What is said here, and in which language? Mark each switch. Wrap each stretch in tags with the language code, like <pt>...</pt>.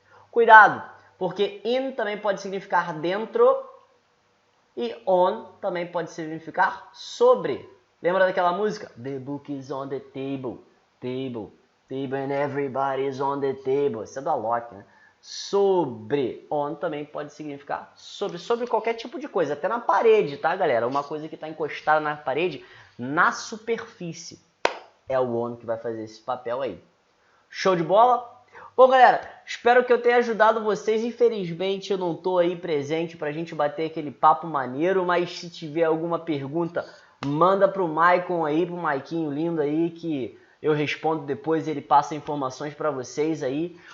<pt>Cuidado, porque in também pode significar dentro e on também pode significar sobre. Lembra daquela música?</pt> <en>The book is on the table, and everybody's on the table.</en> <pt>Isso é do Alok, né? Sobre. On também pode significar sobre qualquer tipo de coisa, até na parede, tá, galera? Uma coisa que está encostada na parede, na superfície. É o on que vai fazer esse papel aí. Show de bola? Bom, galera, espero que eu tenha ajudado vocês. Infelizmente, eu não tô aí presente pra gente bater aquele papo maneiro, mas se tiver alguma pergunta, manda pro Maicon aí, pro Maiquinho lindo aí, que eu respondo depois, ele passa informações para vocês aí.</pt>